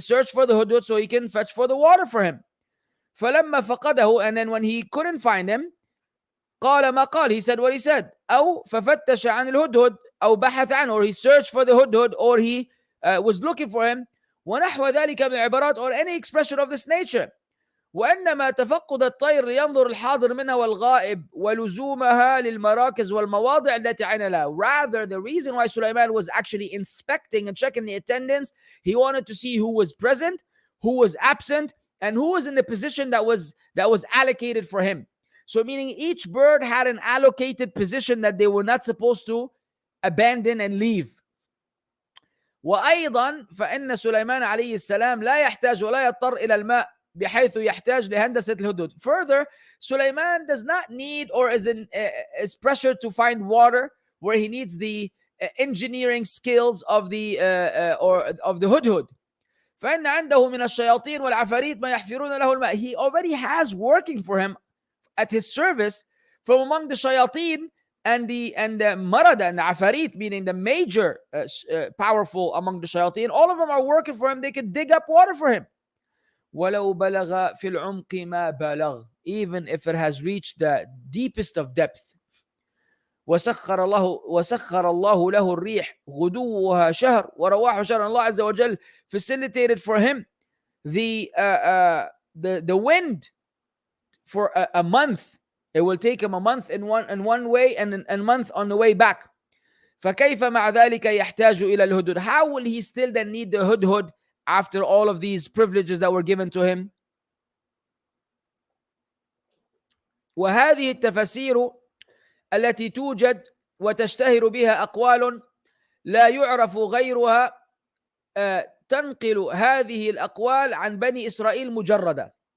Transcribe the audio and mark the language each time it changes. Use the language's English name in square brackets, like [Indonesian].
[English] And he searched for the hudhud so he can fetch for the water for him. [Arabic] فلما فقده, [English] and then when he couldn't find him, [Arabic] قال ما قال, [English] he said what he said. [Arabic] أو ففتش عن الهدهد أو بحث عنه, [English] or he searched for the hudhud, or he was looking for him. [Arabic] ونحو ذلك من العبارات, [English] or any expression of this nature. [Arabic] وإنما تفقد الطير لينظر الحاضر منها والغائب ولزومها للمراكز والمواضع التي عين لها. [English] Rather, the reason why Sulaiman was actually inspecting and checking the attendance, he wanted to see who was present, who was absent, and who was in the position that was allocated for him. So meaning each bird had an allocated position that they were not supposed to abandon and leave. [Arabic] وأيضا فإن سليمان عليه السلام لا يحتاج ولا يضطر إلى الماء بحيث يحتاج لهندسة الهدود. [English] Further, Sulaiman does not need or is pressured to find water where he needs the engineering skills of the hudhud. [Arabic] فإن عنده من الشياطين والعفاريت ما يحفرون له الماء. [English] He already has working for him at his service from among the shayateen and the marada and the afarit, meaning the major powerful among the shayateen. All of them are working for him. They can dig up water for him. [Arabic] وَلَوْ بَلَغَ فِي الْعُمْقِ مَا بَلَغ, [English] even if it has reached the deepest of depth. [Arabic] وسخر الله له الريح غدوها شهر ورواح شهر. [English] Allah Azza wa Jal facilitated for him the wind for a month. It will take him a month in one way and a month on the way back. [Arabic] فكيف مع ذلك يحتاج إلى الهدهد. [English] How will he still then need the hudhud after all of these privileges that were given to him? [Arabic] وهذه التفاسير التي توجد وتشتهر بها أقوال لا يعرف غيرها تنقل هذه الأقوال عن بني إسرائيل مجردة.